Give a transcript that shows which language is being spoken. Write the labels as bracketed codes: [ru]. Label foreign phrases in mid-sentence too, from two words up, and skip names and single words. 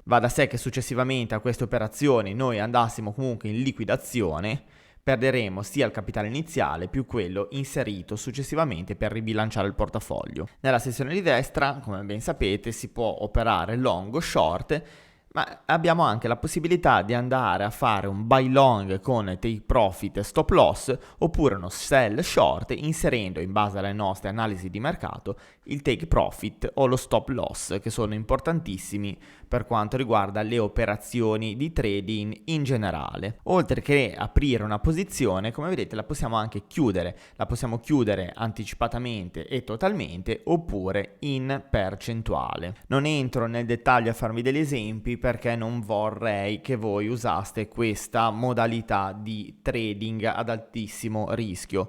[it] Va da sé che successivamente a queste operazioni noi andassimo comunque in liquidazione, perderemo sia il capitale iniziale più quello inserito successivamente per ribilanciare il portafoglio. Nella sezione di destra, come ben sapete, si può operare long o short, ma abbiamo anche la possibilità di andare a fare un [en] buy long [it] con [en] take profit [it] e [en] stop loss, [it] oppure uno [en] sell short [it] inserendo, in base alle nostre analisi di mercato, il [en] take profit [it] o lo [en] stop loss, [it] che sono importantissimi per quanto riguarda le operazioni di trading in generale. Oltre che aprire una posizione, come vedete, la possiamo anche chiudere. La possiamo chiudere anticipatamente e totalmente, oppure in percentuale. Non entro nel dettaglio a farvi degli esempi perché non vorrei che voi usaste questa modalità di trading ad altissimo rischio.